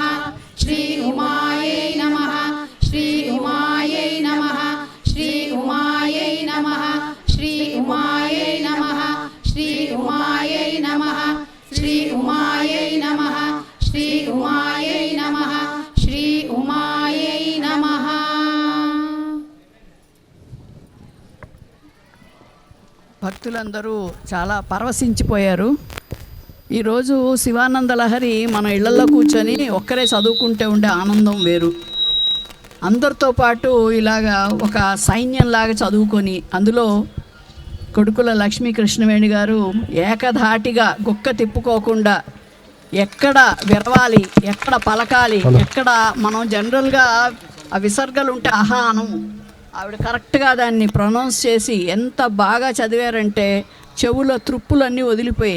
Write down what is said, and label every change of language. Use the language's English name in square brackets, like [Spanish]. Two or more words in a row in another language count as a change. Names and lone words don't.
[Sanskrit] श्री उमायै नमः। श्री उमायै नमः। श्री उमायै नमः। श्री उमायै नमः। श्री उमायै नमः। श्री उमायै नमः। श्री उमायै नमः। श्री उमायै नमः। [Telugu] భక్తులందరూ చాలా పరవశించిపోయారు. ఈరోజు శివానంద లహరి మన ఇళ్లలో కూర్చొని ఒక్కరే చదువుకుంటే ఉండే ఆనందం వేరు. అందరితో పాటు ఇలాగా ఒక సైన్యంలాగా చదువుకొని అందులో కొడుకుల లక్ష్మీ కృష్ణవేణి గారు ఏకధాటిగా గుక్క తిప్పుకోకుండా ఎక్కడ విరవాలి, ఎక్కడ పలకాలి, ఎక్కడ మనం జనరల్గా ఆ విసర్గలు ఉంటే అహానం ఆవిడ కరెక్ట్గా దాన్ని ప్రొనౌన్స్ చేసి ఎంత బాగా చదివారంటే చెవుల త్రుప్పులన్నీ వదిలిపోయాయి.